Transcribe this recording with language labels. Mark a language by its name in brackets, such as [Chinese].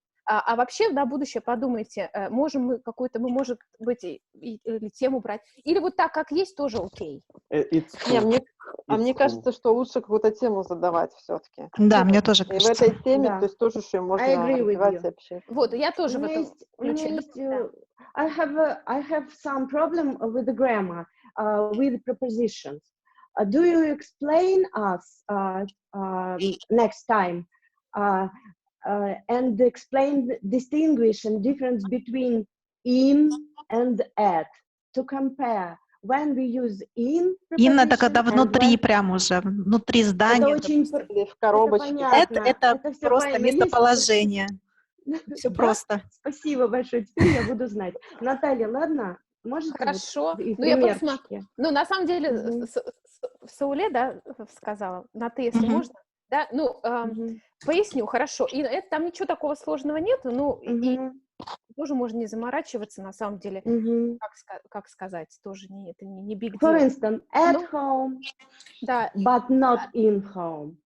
[Russian] А вообще на будущее подумайте, можем мы какую-то, может быть, или тему брать, или вот так, как есть, тоже окей. Мне кажется, что лучше какую-то тему задавать все-таки. Да, мне тоже кажется. И в этой теме, то есть тоже еще можно развивать вообще. Вот, я тоже в этом ключе. [English] I have some problem with the grammar, with prepositions. Do you explain us next time? And explain distinguishing difference between in and at to compare when we use in. [Russian] In это когда внутри прям уже внутри здания. Это очень в коробочке. Это просто местоположение. Все просто. Спасибо большое. Теперь я буду знать. Наталья, ладно? Можете? Хорошо. Я посмотрю. На самом деле в Сауле, да, сказала. На ты, если можно. Да, поясню, хорошо. И это, там ничего такого сложного нет, и тоже можно не заморачиваться, на самом деле. Как сказать, тоже это не [English] big deal. For instance, at home, but not in home.